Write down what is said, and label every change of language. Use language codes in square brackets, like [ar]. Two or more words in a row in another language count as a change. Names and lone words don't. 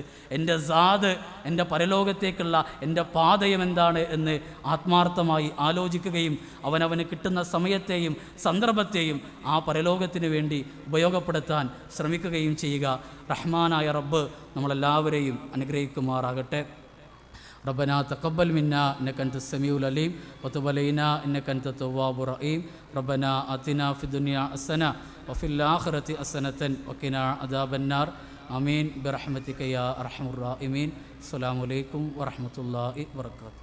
[ml] എൻ്റെ സാദ്, എൻ്റെ പരലോകത്തേക്കുള്ള എൻ്റെ പാതയം എന്താണ് എന്ന് ആത്മാർത്ഥമായി ആലോചിക്കുകയും അവനവന് കിട്ടുന്ന സമയത്തെയും സന്ദർഭത്തെയും ആ പരലോകത്തിന് വേണ്ടി ഉപയോഗപ്പെടുത്താൻ ശ്രമിക്കുകയും ചെയ്യുക. റഹ്മാനായ റബ്ബ് നമ്മളെല്ലാവരെയും അനുഗ്രഹിക്കുമാറാകട്ടെ. [ar] ربنا تقبل منا إنك أنت السميع العليم وتب علينا إنك أنت التواب الرحيم. ربنا آتنا في الدنيا حسنة وفي الآخرة حسنة وقنا عذاب النار. آمين برحمتك يا أرحم الراحمين. السلام عليكم ورحمة الله وبركاته.